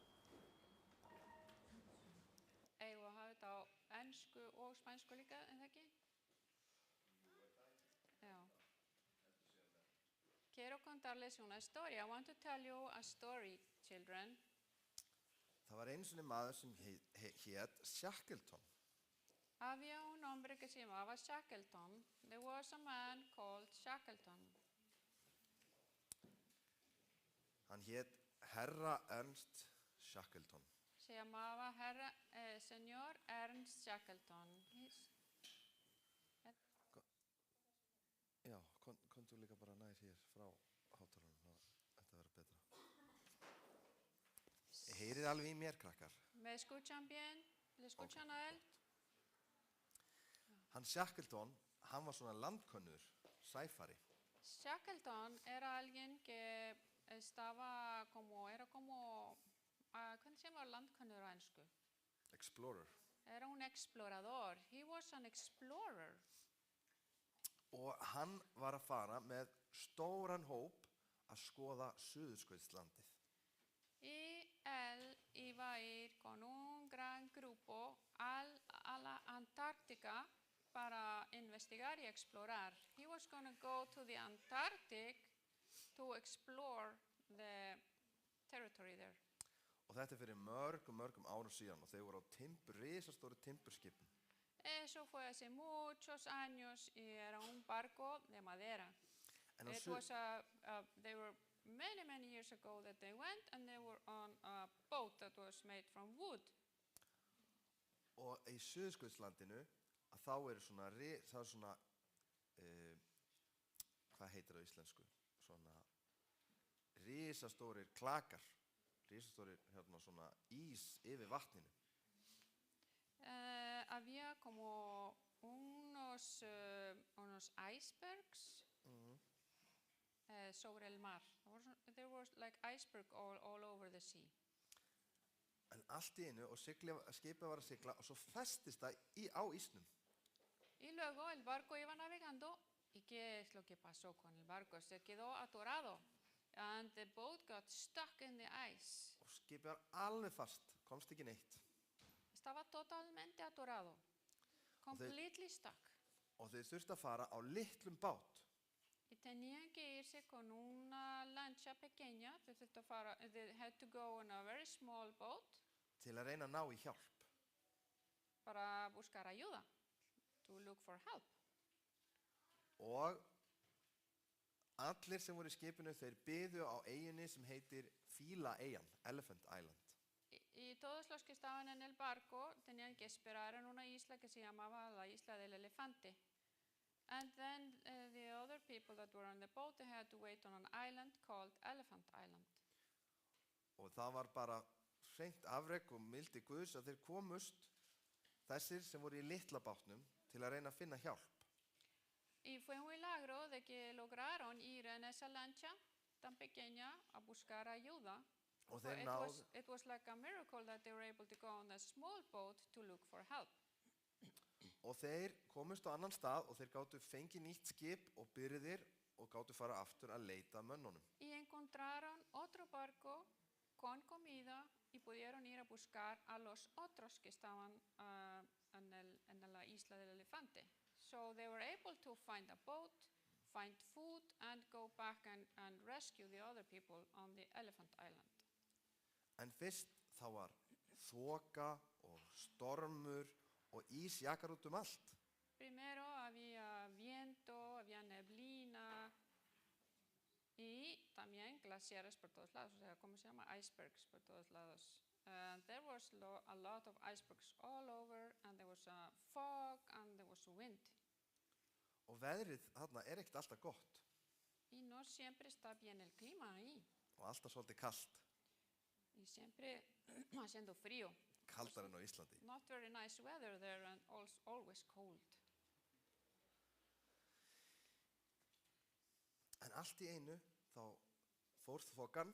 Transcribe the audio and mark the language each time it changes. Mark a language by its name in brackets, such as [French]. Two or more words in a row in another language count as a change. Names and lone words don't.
[Icelandic] Eigum við að hafa þetta á ensku og spænsku líka, en það ekki? Já. [Spanish] Quiero contarles una historia. [English] I want to tell you a story, children. [Icelandic] Það var einu sinni maður sem hét Shackleton. [Spanish] Había un hombre que se llamaba Shackleton. [English] There was a man called Shackleton. [Icelandic] Hann hét Herra Ernst Shackleton. [Spanish] Se llamaba señor Ernst Shackleton. [Icelandic] Já, komdu líka bara nær hér frá hátalarnum, þetta verður betra. Heyrið alveg í mér, krakkar. [Spanish] ¿Me escuchan bien? ¿Le escuchan a él? [Icelandic] Hann Shackleton, hann var svona landkönnur, sæfari. [Spanish] Shackleton era alguien que era como, ¿cómo se llama [Icelandic] landkönnuður á ensku? [English] Explorer. [Spanish] Era un explorador. [English] He was an explorer. [Icelandic] Og hann var að fara með stóran hóp að skoða Suðurskautslandið. [Spanish] Y él iba a ir con un gran grupo a la Antártica para investigar y explorar. [English] He was going to go to the Antarctic to explore the territory there. [Icelandic] Og þetta fyrir mörgum árum síðan og þeir voru á risastóru timburskipum. [Spanish] Eso fue hace muchos años y era un barco de madera. [English] They were many years ago that they went, and they were on a boat that was made from wood. [Icelandic] Og í Suðurskautslandinu að þá eru svona, hvað heitir það á íslensku? Svona risastórir klakar, risastórir svona ís yfir vatninu. [Spanish] Había como unos icebergs sobre el mar. [English] There was like iceberg all over the sea. [Icelandic] En allt í einu og skipið var að sigla og svo festist það á ísnum. [Spanish] Y luego el barco iba navegando y ¿qué es lo que pasó con el barco? Se quedó atorado. [English] And the boat got stuck in the ice. [Icelandic] Og skipið var alveg fast, komst ekki neitt. [Spanish] Estaba totalmente atorado. [English] Completely stuck. [Icelandic] Og þeir þurftu að fara á litlum bát. [Spanish] Y tenían que irse con una lancha pequeña. [English] They had to go on a very small boat. [Icelandic] Til að reyna að ná í hjálp. [Spanish] Para buscar ayuda. [English] To look for help. [Icelandic] Og allir sem voru í skipinu, þeir biðu á eyjunni sem heitir Fílaeyjan, Elephant Island. [Spanish] Y todos los que estaban en el barco tenían que esperar en una isla que se llamaba la isla del elefante. [English] And then the other people that were on the boat, they had to wait on an island called Elephant Island. [Icelandic] Og það var bara hreint afrek og mildi Guðs að þeir komust, þessir sem voru í litla bátnum, til að reyna að finna hjálp. [Spanish] Y fue un milagro de que lograron ir en esa lancha tan pequeña a buscar ayuda. [Icelandic] Og [English] For [Icelandic] þeir [English] it was like a miracle that they were able to go on a small boat to look for help. [Icelandic] Og þeir komust á annan stað og þeir gátu fengið nýtt skip og byrðir og gátu fara aftur að leita að mönnunum. [Spanish] Y encontraron otro barco con comida y pudieron ir a buscar a los otros que estaban en la isla del elefante. [English] So they were able to find a boat, find food, and go back and rescue the other people on the elephant island. [Icelandic] En fyrst þá var þoka og stormur og ís jakar út allt. [Spanish] Primero había viento, había neblina y también glaciares por todos lados, o sea, ¿cómo se llama? Icebergs por todos lados. [English] There was a lot of icebergs all over, and there was fog, and there was wind. [Icelandic] Og veðrið þarna ekkert alltaf gott [Spanish] Y no siempre está bien el clima ahí, [Icelandic] og alltaf svolítið kalt, [Spanish] y siempre haciendo frío. [Icelandic] kaldar en á Íslandi. [English] Not very nice weather there, and always cold. [Icelandic] En allt í einu þá fór þokan